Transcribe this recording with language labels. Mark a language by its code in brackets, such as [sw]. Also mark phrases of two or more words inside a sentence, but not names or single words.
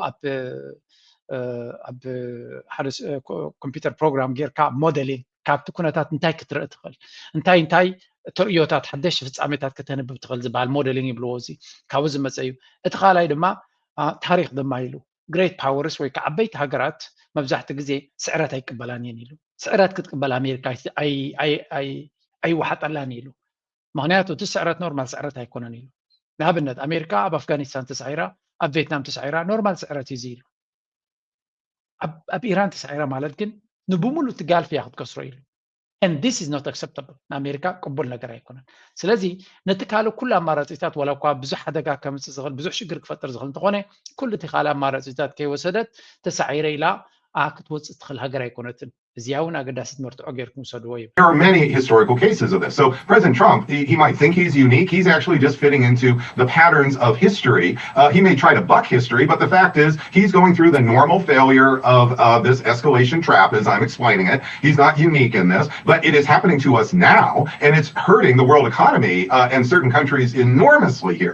[ti] ኣብ ሓደ ኮምፒውተር ፕሮግራም ጌርካ ሞዴሊንግ ካብቲ ኩነታት እንታይ ክትርኢ ትኽእል እንታይ ተርእዮታት ሓደሽቲ ፍጻሜታት ከተንብብ ትኽእል ዝበሃል ሞዴሊንግ ይብልዎ እዚ ካብኡ ዝመፀ እዩ እቲ ካልኣይ ድማ ታሪክ ድማ ኢሉ [en] great powers [ti] ወይ ከዓ ዓበይቲ ሃገራት መብዛሕትኡ ግዜ ስዕረት ኣይቅበላን እየን ኢሉ ስዕረት ክትቅበል ኣሜሪካ ኣይወሓጠላን ኢሉ ምክንያቱ እቲ ስዕረት ኖርማል ስዕረት ኣይኮነን ኢሉ ንኣብነት ኣሜሪካ ኣብ ኣፍጋኒስታን ተሳዒራ ኣብ ቪየትናም ተሳዒራ ኖርማል ስዕረት እዩ ኢሉ ኣብ ኢራን ተሳዒራ ማለት ግን ንብሙሉእ ትጋልፍ እያ ክትከስሮ ኢሉ [en] and this is not acceptable [ti] ንኣሜሪካ ቅቡል ነገር ኣይኮነን ስለዚ ነቲ ካልእ ኩሉ ኣማራፂታት ወላ እኳ ብዙሕ ሓደጋ ከምፅእ ዝኽእል ብዙሕ ሽግር ክፈጥር ዝኽእል እንተኾነ ኩሉ እቲ ካልእ ኣማራፂታት ከይወሰደት ተሳዒረ ኢላ ክትወፅእ ትኽእል ሃገር ኣይኮነትን እዚኣ እውን ኣገዳሲት መርትዖ ጌርኩም ሰድዎ እዩ [en] There are many historical cases of this. So President Trump, he might think he's unique. He's actually just fitting into the patterns of history. He may try to buck history, but the fact is he's going through the normal failure of this escalation trap, as I'm explaining it. He's not unique in this, but it is happening to us now, and it's hurting the world economy and certain countries enormously here.